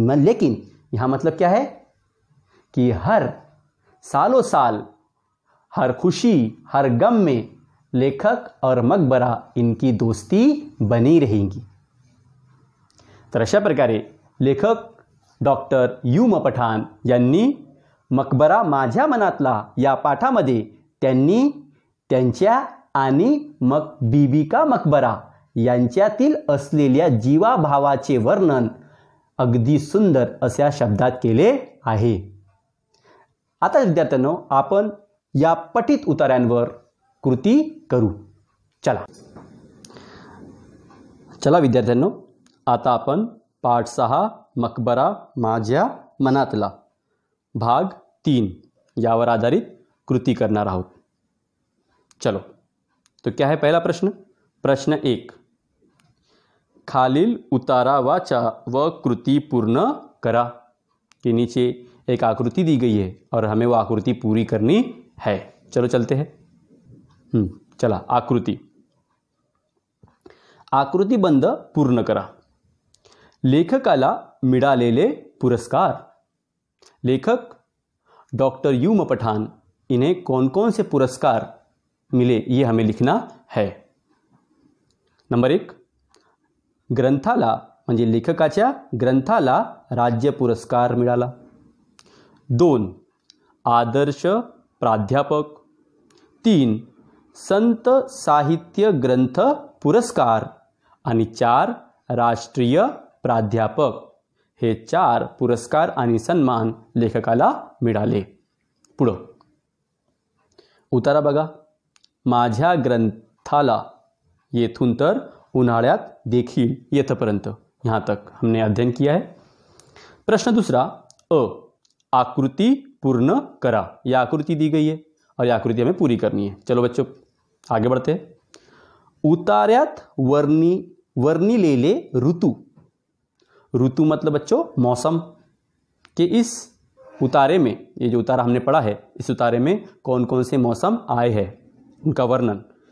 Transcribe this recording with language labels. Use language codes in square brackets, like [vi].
[hi] लेकिन यहाँ मतलब क्या है कि हर सालों साल, हर खुशी, हर गम में लेखक और मकबरा इनकी दोस्ती बनी रहेगी। [mr] तर अशा प्रकारे लेखक डॉक्टर यू म पठाण यांनी मकबरा माझ्या मनातला या पाठामध्ये त्यांनी त्यांच्या आणि बीबी का मकबरा यांच्यातील असलेल्या जीवाभावाचे वर्णन अगदी सुंदर अशा शब्दात केले आहे। आता विद्यार्थ्यांनो, आपण या पठित उतार्यांवर कृती करू। चला विद्यार्थ्यांनो, आता आपण पाठ 6 मकबरा माझ्या मनातला भाग 3 यावर आधारित कृती करणार आहोत। [hi] चलो, तो क्या है पहला प्रश्न? [mr] प्रश्न 1, खालील उतारा वाचा व कृति पूर्ण करा। [hi] के नीचे एक आकृति दी गई है और हमें वो आकृति पूरी करनी है। चलो चलते हैं। [mr] चला, आकृति, आकृतिबंध पूर्ण करा। लेखकाला मिळालेले पुरस्कार। [hi] लेखक डॉक्टर यू म पठाण, इन्हें कौन कौन से पुरस्कार मिले ये हमें लिखना है। [mr] नंबर 1, ग्रंथाला म्हणजे लेखकाच्या ग्रंथाला राज्य पुरस्कार मिळाला। 2, आदर्श प्राध्यापक। 3, संत साहित्य ग्रंथ पुरस्कार। आणि 4, राष्ट्रीय प्राध्यापक। हे 4 पुरस्कार आणि सन्मान लेखकाला मिळाले। पुढं उतारा बघा, माझ्या ग्रंथाला येथून तर उन्हाळ्यात देखील येथपर्यंत, [hi] यहाँ तक हमने अध्ययन किया है। [mr] प्रश्न दूसरा, आकृति पूर्ण करा। [hi] यह आकृति दी गई है और यह आकृति हमें पूरी करनी है। चलो बच्चों आगे बढ़ते हैं। [mr] उतार्यात वर्णिलेले ऋतु। [hi] ऋतु मतलब बच्चों मौसम। कि इस उतारे में, ये जो उतारा हमने पढ़ा है, इस उतारे में कौन कौन से मौसम आए हैं उनका वर्णन।